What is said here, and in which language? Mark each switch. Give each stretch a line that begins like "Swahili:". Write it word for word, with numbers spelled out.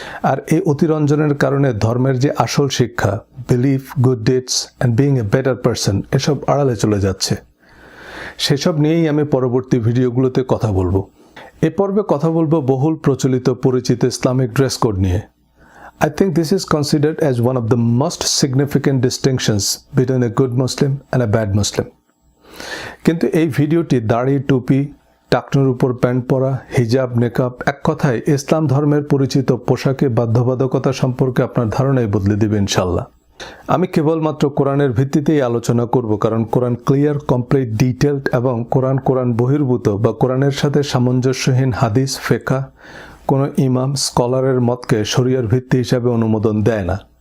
Bangla: আর এই অতিরঞ্জনের কারণে ধর্মের যে আসল শিক্ষা, belief,
English: good deeds and being a better person,
Bangla: এসব আড়ালে চলে যাচ্ছে। সেসব নিয়েই আমি পরবর্তী ভিডিওগুলোতে কথা বলবো। এ পর্বে কথা বলবো বহুল প্রচলিত পরিচিত ইসলামিক ড্রেস কোড নিয়ে।
English: I think this is considered as one of the most significant distinctions between a good Muslim and a bad Muslim.
Bangla: কিন্তু এই ভিডিওটি দাড়ি, টুপি, টাকনুর উপর প্যান্ট পরা, হিজাব, নেকাব, এক কথায় ইসলাম ধর্মের পরিচিত পোশাকে বাধ্যবাধকতা সম্পর্কে আপনার ধারণাই বদলে দেবে ইনশাল্লাহ। আমি কেবলমাত্র কোরআনের ভিত্তিতেই আলোচনা করব, কারণ কোরআন ক্লিয়ার, কমপ্লিট, ডিটেলড এবং কোরআন কোরআন বহির্ভূত বা কোরআনের সাথে সামঞ্জস্যহীন হাদিস, ফেকা, কোনো ইমাম, স্কলারের মতকে শরিয়ার ভিত্তি হিসাবে অনুমোদন দেয় না।